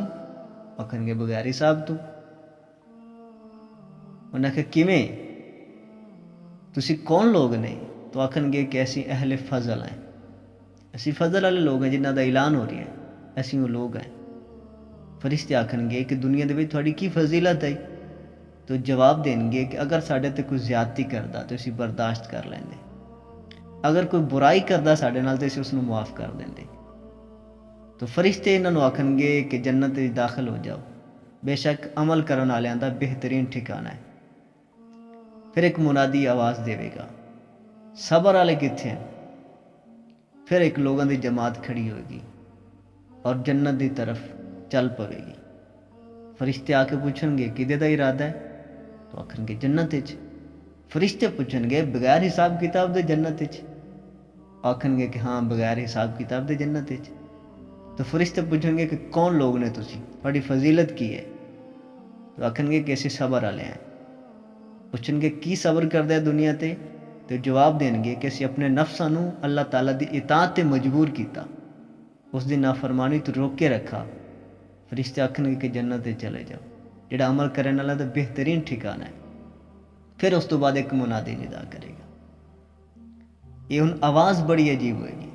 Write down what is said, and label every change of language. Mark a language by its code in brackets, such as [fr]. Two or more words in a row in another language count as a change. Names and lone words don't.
[pa] آخن گے بغیر حساب تو۔ انہیں آخیا کیویں؟ تسی کون لوگ نے؟ تو آخن گے کہ اسی اہل فضل ہیں، اسی فضل والے لوگ ہیں جنہاں دا اعلان ہو رہی ہے، اسی وہ لوگ ہیں۔ فرشتے آخن گے کہ دنیا دے وچ تھوڑی کی فضیلت ہے؟ تو جواب دیں گے کہ اگر ساڈے تے کوئی زیادتی کردا تو اسی برداشت کر لیندے، اگر کوئی برائی کردا ساڈے نال تے اسی اس نوں معاف کر دیندے۔ تو فرشتے انہاں نوں آکھن گے کہ جنت وچ داخل ہو جاؤ، بے شک عمل کرن والیاں دا بہترین ٹھکانہ ہے۔ پھر ایک منادی آواز دے گا، صبر والے کتنے ہیں؟ پھر ایک لوگوں دی جماعت کھڑی ہوئے گی اور جنت دی طرف چل پوے گی۔ فرشتے آ کے پوچھن گے کدے دا ارادہ ہے؟ تو آکھن گے جنت وچ۔ فرشتے پوچھن گے بغیر حساب کتاب دے جنت وچ؟ آکھن گے کہ ہاں بغیر حساب کتاب دے جنت وچ۔ تو فرشتے پوچھن گے کہ کون لوگ نے تسی، تھوڑی فضیلت کی ہے؟ تو آکھن گے کہ اسی صبر والے ہیں۔ پوچھن گے کی صبر کردے ہے دنیا تے؟ تو جواب دیں گے کہ اسی اپنے نفساں نوں اللہ تعالیٰ دی اطاعت تے مجبور کیتا، اس دی نافرمانی تو روک کے رکھا۔ فرشتے آکھن گے کہ جنت تے چلے جاؤ، جڑا عمل کرنے والا دا بہترین ٹھکانہ ہے۔ پھر اس تو بعد ایک منادی ندا کرے گا۔ یہ ہن آواز بڑی عجیب ہوئے گی۔